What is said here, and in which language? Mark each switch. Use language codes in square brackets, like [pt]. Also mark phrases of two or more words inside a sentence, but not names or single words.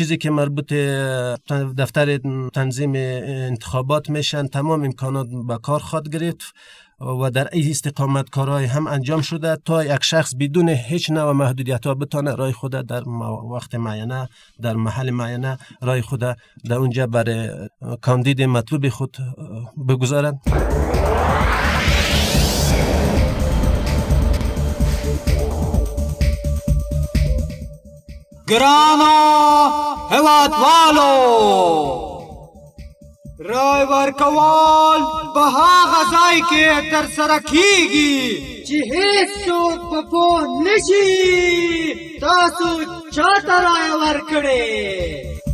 [fa] چیزی که مربوط دفتر تنظیم انتخابات میشن تمام امکانات به کار خواهد گرفت و در این استقامت کارهای هم انجام شده تا یک شخص بدون هیچ نوع محدودیت ها بتونه رای خود در وقت معینه در محل معینه رای خود در اونجا برای کاندید مطلوب خود بگذارند. [ps] گرانا هوادوالو رای ورکوال به هغه ځای کې تر سره کیږي چې هیڅوک په پوه نشي تاسو چاته رای ورکړې.